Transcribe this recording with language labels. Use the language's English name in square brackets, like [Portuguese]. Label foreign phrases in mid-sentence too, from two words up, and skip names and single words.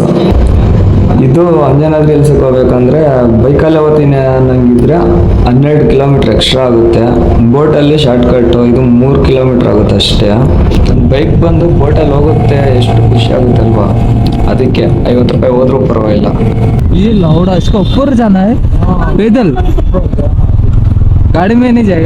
[Kannada] ಇದು ಅಂಜನಾದ್ರಿ ಹಿಲ್ಸ್ಗೆ ಹೋಗ್ಬೇಕಂದ್ರೆ ಬೈಕಲ್ಲೇ ಓದ್ತೀನಿ ಅನ್ನಂಗಿದ್ರೆ 12 [English] kilometre extra [Kannada] ಆಗುತ್ತೆ. ಬೋಟಲ್ಲಿ [English] short cut, [Kannada] ಇದು 3 ಕಿಲೋಮೀಟ್ರ್ ಆಗುತ್ತೆ ಅಷ್ಟೇ. ಬೈಕ್ ಬಂದು ಬೋಟಲ್ಲಿ ಹೋಗುತ್ತೆ, ಎಷ್ಟು ಖುಷಿ ಆಗುತ್ತೆ ಅಲ್ವಾ. ಅದಕ್ಕೆ 50 ರೂಪಾಯಿ ಹೋದ್ರೂ ಪರವಾಗಿಲ್ಲ. [Hindi] ये लौड़ा इसका ऊपर जाना है पैदल, गाड़ी में नहीं जाएगा.